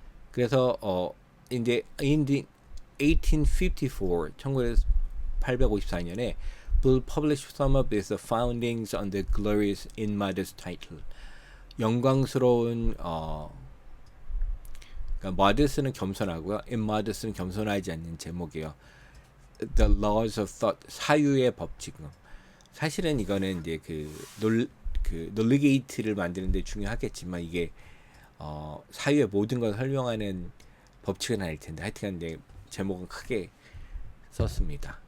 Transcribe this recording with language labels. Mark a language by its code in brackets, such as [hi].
[ko] 그래서 이제 [en] in the 1854 [ko] 1854년에 [en] Bull published some of his foundings on the glorious immodest title. [ko] 영광스러운 그러니까 modest는 겸손하고요. immodest는 겸손하지 않는 제목이에요. [en] The laws of thought, [ko] 사유의 법칙. 사실은 이거는 이제 그 논리 게이트를 만드는 데 중요하겠지만 이게 사유의 모든 걸 설명하는 법칙은 아닐 텐데 하여튼 이제 제목은 크게 썼습니다.